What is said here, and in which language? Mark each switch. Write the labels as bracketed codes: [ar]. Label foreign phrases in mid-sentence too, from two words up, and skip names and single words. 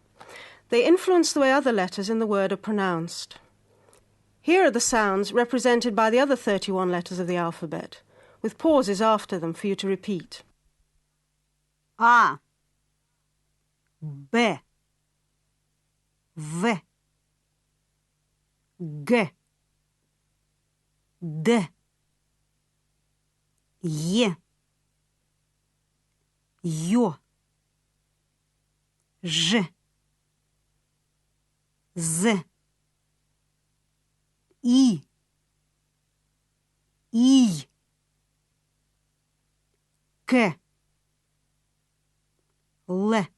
[en] They influence the way other letters in the word are pronounced. Here are the sounds represented by the other 31 letters of the alphabet, with pauses after them for you to repeat. [ru] A, B, V, G, D, Е, Ё, Ж, З, И, К, Л,